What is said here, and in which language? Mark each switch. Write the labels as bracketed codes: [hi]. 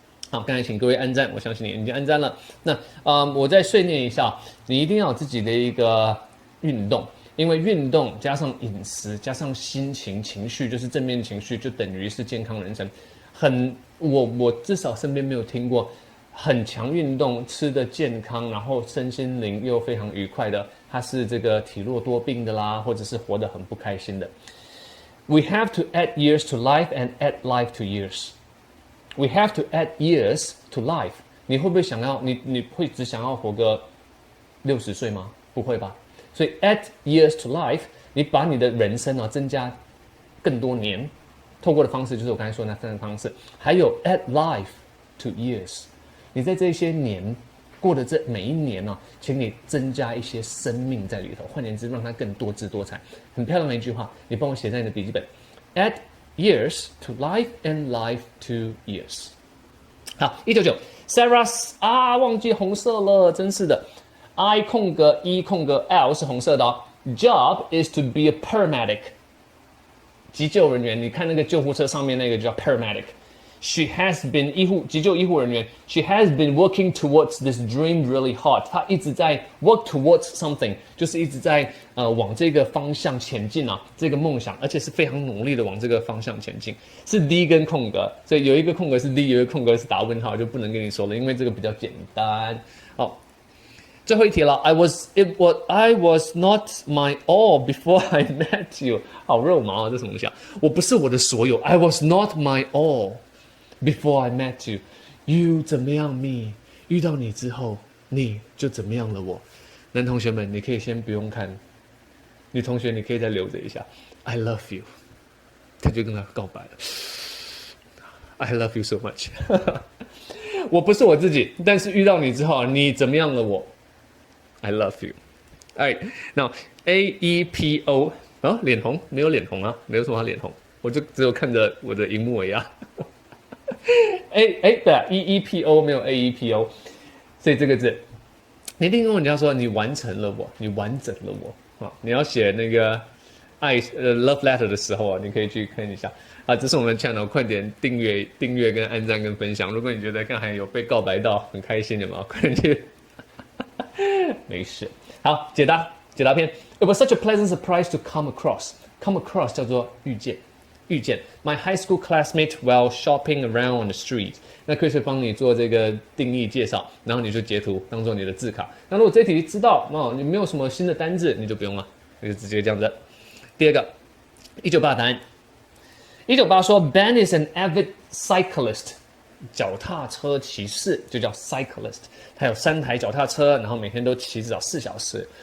[zh] 好，剛才請各位按讚，我相信你已經按讚了。那我再碎念一下，你一定要有自己的一個運動，因為運動加上飲食加上心情情緒，就是正面情緒，就等於是健康人生。我至少身邊沒有聽過很強運動吃得健康，然後身心靈又非常愉快的，他是這個體弱多病的啦，或者是活得很不開心的。 [en] We have to add years to life and add life to years. We have to add years to life. [zh] 你會不會想要你會只想要活個60歲嗎？不會吧。所以 add years to life，你把你的人生啊增加更多年，透過的方式就是我剛才說的那3個方式。還有 add life to years，你在這些年過的這每一年啊，請你增加一些生命在裡頭。換言之，讓它更多姿多彩。很漂亮的一句話，你幫我寫在你的筆記本。 [en] Add years to life and life to years。 [zh] 好，199 Sarah 忘記紅色了，真是的。 I 空格 E 空格 L 是紅色的哦。 Job is to be a paramedic，急救人員。你看那個救護車上面那個叫 paramedic。 She has been 急救醫護人員。 [en] She has been working towards this dream really hard。 [zh] 她一直在 work towards something，就是一直在往這個方向前進啊，這個夢想，而且是非常努力的往這個方向前進。是 D 跟空格，所以有一個空格是 D， 有一個空格是打問號，就不能跟你說了，因為這個比較簡單。好。 [en] 最後一題了 I was not my all before I met you。 [zh] 好肉麻啊，這什麼東西啊？ [en] 我不是我的所有 I was not my all before I met you。 You 怎麼樣 me？ [zh] 遇到你之後，你就怎麼樣了我。男同學們，你可以先不用看，女同學你可以再留着一下 I love you。他就跟他告白了 I love you so much 我不是我自己，但是遇到你之後，你怎麼樣了我。 [en] I love you. [zh] Alright, now AEPO 啊，臉紅沒有臉紅啊，沒有說他臉紅，我就只有看着我的熒幕而已啊。對啊 ，EEPO 沒有 AEPO， 所以這個字，你一定跟人家說你完成了我，你完整了我啊，你要寫那個 love letter 的時候啊，你可以去看一下啊。這是我們 channel， 快點訂閱跟按讚跟分享。如果你覺得剛才有被告白到很開心的嘛，快點去。沒事，好，解答篇。 [en] It was such a pleasant surprise to come across 叫做遇見。 My high school classmate while shopping around on the street。 [zh] 那 Chris 會幫你做這個定義介紹，然後你就截圖當做你的字卡。那如果這題知道你沒有什麼新的單字，你就不用了，你就直接這樣子。 [en] 第二個，198答案。198說 Ben is an avid cyclist。 [zh] 腳踏車騎士就叫 cyclist， 他有3台腳踏車，然後每天都騎至少4小時。